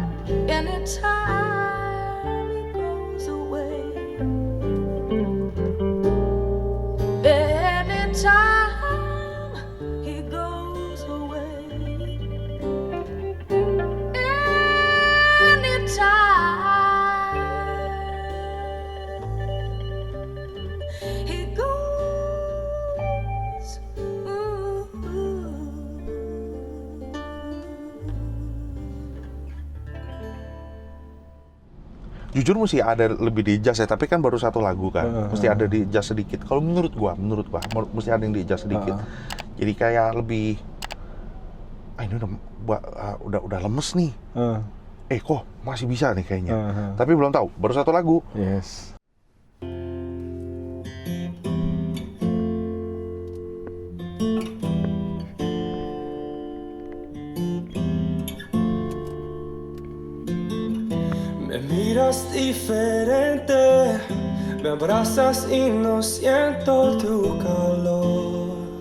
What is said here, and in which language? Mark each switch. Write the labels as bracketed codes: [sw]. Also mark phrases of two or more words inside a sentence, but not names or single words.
[en] Anytime he goes away, anytime he goes away, anytime he goes. [id] Jujur mesti ada lebih di adjust ya, tapi kan baru satu lagu kan, mesti ada di adjust sedikit. Kalau menurut gua mesti ada yang di adjust sedikit. Jadi kayak lebih, ini udah lemes nih. Kok masih bisa nih kayaknya. Tapi belum tahu, baru satu lagu. [en] Yes. [es] Me miras diferente, me abrazas y no siento tu calor.